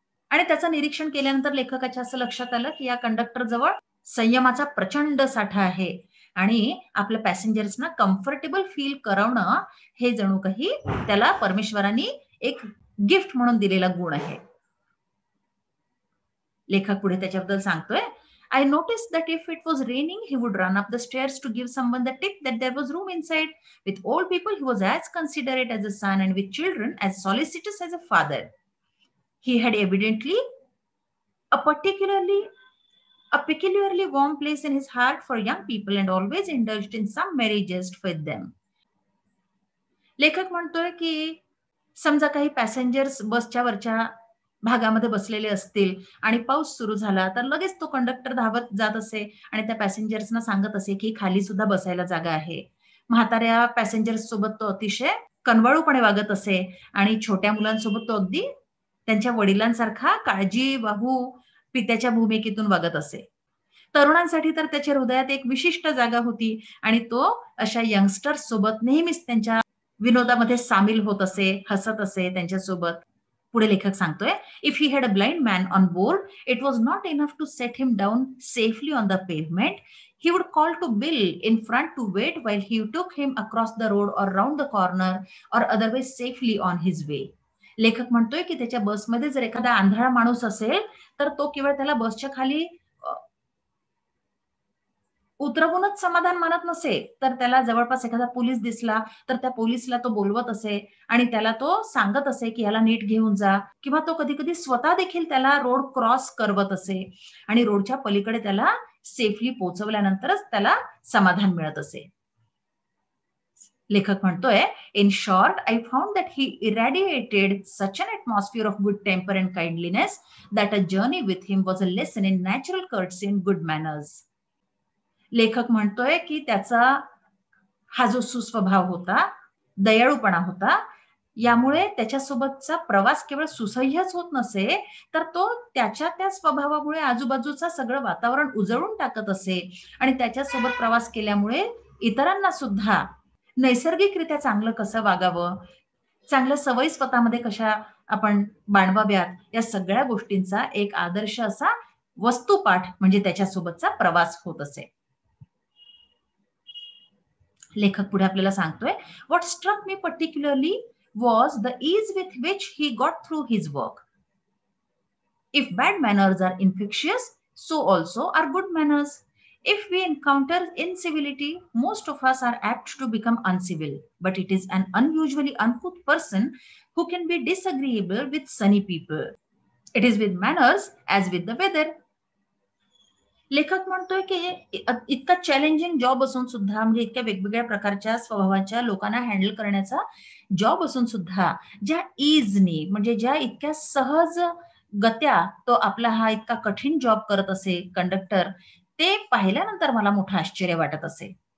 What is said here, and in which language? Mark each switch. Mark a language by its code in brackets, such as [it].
[mr] आणि त्याचं निरीक्षण केल्यानंतर लेखकाच्या असं लक्षात आलं, की या कंडक्टर जवळ संयमाचा प्रचंड साठा आहे आणि आपल्या पॅसेंजर्सना कम्फर्टेबल फील करवणं हे जणू काही त्याला परमेश्वराने एक गिफ्ट म्हणून दिलेला गुण आहे. लेखक पुढे त्याच्याबद्दल सांगतोय, [en] "I noticed that if it was raining, he would run up the stairs to give someone the tip that there was room inside. With old people, he was as considerate as a son, and with children, as solicitous as a father. He had evidently a particularly a peculiarly warm place in his heart for young people and always indulged in some merry jest with them." [mr] लेखक म्हणतोय, की समजा काही passengers बसच्या वरच्या भागामध्ये बसलेले असतील आणि पाऊस सुरू झाला, तर लगेच तो कंडक्टर धावत जात असे आणि त्या पॅसेंजर्सना सांगत असे, की खाली सुद्धा बसायला जागा आहे. म्हाताऱ्या पॅसेंजर्स सोबत तो अतिशय कनवाळूपणे वागत असे आणि छोट्या मुलांसोबत तो अगदी त्यांच्या वडिलांसारखा काळजीवाहू पित्याच्या भूमिकेतून वागत असे. तरुणांसाठी तर त्याच्या हृदयात एक विशिष्ट जागा होती आणि तो अशा यंगस्टर्स सोबत नेहमीच त्यांच्या विनोदामध्ये सामील होत असे, हसत असे त्यांच्यासोबत. पुढे लेखक सांगतोय, [en] "If he had a blind man on board, it was not enough to set him down safely on the pavement. He would call to Bill in front to wait while he took him across the road or round the corner or otherwise safely on his way." [mr] लेखक म्हणतोय, की त्याच्या बसमध्ये जर एखादा आंधळा माणूस असेल, तर तो केवळ त्याला बसच्या खाली उतरवूनच समाधान मानत नसे, तर त्याला जवळपास एखादा पोलीस दिसला, तर त्या पोलिसला तो बोलवत असे आणि त्याला तो सांगत असे, की "ह्याला नीट घेऊन जा" किंवा तो कधी-कधी स्वतः देखील त्याला रोड क्रॉस करवत असे आणि रोडच्या पलीकडे त्याला सेफली पोहोचवल्यानंतरच त्याला समाधान मिळत असे. लेखक म्हणतोय, [en] "In short, I found that he irradiated such an atmosphere of good temper and kindliness that a journey with him was a lesson in natural courtesy and good manners." [mr] लेखक म्हणतोय, की त्याचा हा जो सुस्वभाव होता, दयाळूपणा होता, यामुळे त्याच्यासोबतचा प्रवास केवळ सुसह्यच होत नसे, तर तो त्याच्या त्या स्वभावामुळे आजूबाजूचं सगळं वातावरण उजळून टाकत असे आणि त्याच्यासोबत प्रवास केल्यामुळे इतरांना सुद्धा नैसर्गिकरित्या चांगलं कसं वागावं, चांगल्या सवयी स्वतःमध्ये कशा आपण बाळगाव्यात, या सगळ्या गोष्टींचा एक आदर्श असा वस्तुपाठ म्हणजे त्याच्यासोबतचा प्रवास होत असे. लेखक पुढे आपल्याला सांगतोय, [en] "What struck me particularly was the ease with which he got through his work. If bad manners are infectious, so also are good manners. If we encounter incivility, most of us are apt to become uncivil, but it is an unusually uncouth person who can be disagreeable with sunny people. It is with manners as with the weather." [mr] लेखक म्हणतोय, की हे इतका challenging job असून सुद्धा म्हणजे इतक्या वेगवेगळ्या प्रकारच्या स्वभावाच्या लोकांना हँडल करण्याचा जॉब असून सुद्धा ज्या ईजनी म्हणजे ज्या इतक्या सहज गत्या तो आपला हा इतका कठीण जॉब करत असे कंडक्टर, ते पाहिल्यानंतर मला मोठं आश्चर्य वाटत असे.